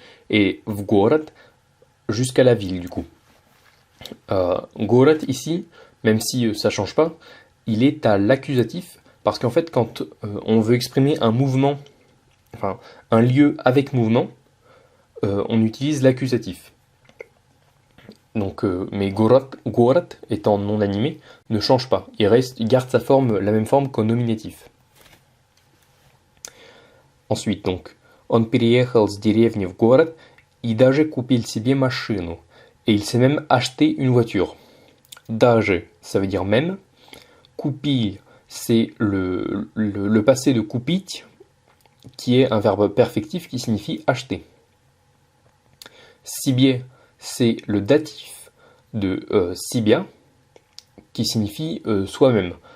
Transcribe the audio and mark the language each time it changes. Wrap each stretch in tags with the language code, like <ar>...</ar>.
<fr>Et</fr> <ru>в город,</ru> <fr>jusqu'à la ville du coup. Город ici, même si ça change pas, il est à l'accusatif parce qu'en fait quand on veut exprimer un mouvement, un lieu avec mouvement, on utilise l'accusatif. Donc, mais город étant non animé ne change pas. Il garde la même forme qu'au nominatif. Ensuite, donc,</fr> <ru>он переехал с деревни в город и даже купил себе машину.</ru> <fr>Et il s'est même acheté une voiture. Даже, ça veut dire même. Купил, c'est le passé de купить, qui est un verbe perfectif qui signifie acheter. Себе, c'est le datif de себя, qui signifie soi-même.</fr>